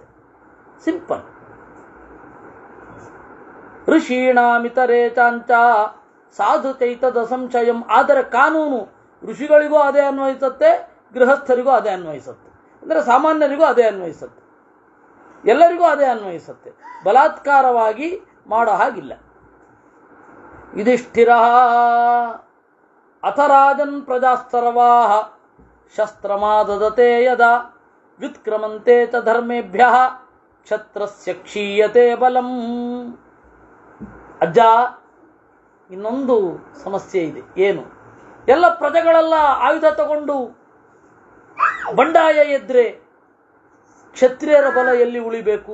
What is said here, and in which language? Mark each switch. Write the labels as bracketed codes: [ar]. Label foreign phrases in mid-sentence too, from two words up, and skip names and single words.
[sa] ಸಿಂಪಲ್. ಋಷೀಣಾಮಿತರೇ ಚಾಂಚ ಸಾಧು ಚೈತದ ಸಂಶಯಂ. [kn] ಆದರೆ ಕಾನೂನು ಋಷಿಗಳಿಗೂ ಅದೇ ಅನ್ವಯಿಸುತ್ತೆ, ಗೃಹಸ್ಥರಿಗೂ ಅದೇ ಅನ್ವಯಿಸುತ್ತೆ. ಅಂದರೆ ಸಾಮಾನ್ಯರಿಗೂ ಅದೇ ಅನ್ವಯಿಸುತ್ತೆ, ಎಲ್ಲರಿಗೂ ಅದೇ ಅನ್ವಯಿಸುತ್ತೆ. ಬಲಾತ್ಕಾರವಾಗಿ ಮಾಡೋ ಹಾಗಿಲ್ಲ. [sa] ಯುಧಿಷ್ಠಿರ ಅಥ ರಾಜನ್ ಪ್ರಜಾಸ್ತರವಾ ಶಸ್ತ್ರಮಾದದತೆ ಯದಾ ವ್ಯುತ್ಕ್ರಮಂತೆ ಚ ಧರ್ಮೇಭ್ಯ ಕ್ಷತ್ರಸ್ಯ ಕ್ಷೀಯತೆ ಬಲಂ. [kn] ಅಜ್ಜ, ಇನ್ನೊಂದು ಸಮಸ್ಯೆ ಇದೆ. ಏನು? ಎಲ್ಲ ಪ್ರಜೆಗಳೆಲ್ಲ ಆಯುಧ ತಗೊಂಡು ಬಂಡಾಯ ಎದ್ರೆ ಕ್ಷತ್ರಿಯರ ಬಲ ಎಲ್ಲಿ ಉಳಿಬೇಕು?